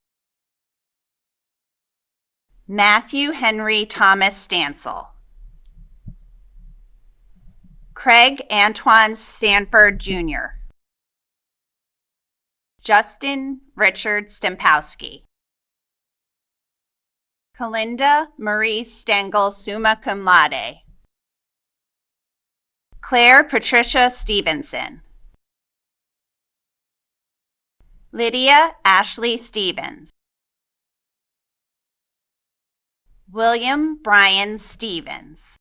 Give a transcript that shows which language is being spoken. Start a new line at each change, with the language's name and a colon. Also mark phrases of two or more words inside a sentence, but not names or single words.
English: Matthew Henry Thomas Stansel. Craig Antoine Stanford Jr. Justin Richard Stempowski. Kalinda Marie Stengel Summa Cum Laude. Claire Patricia Stevenson. Lydia Ashley Stevens. William Brian Stevens.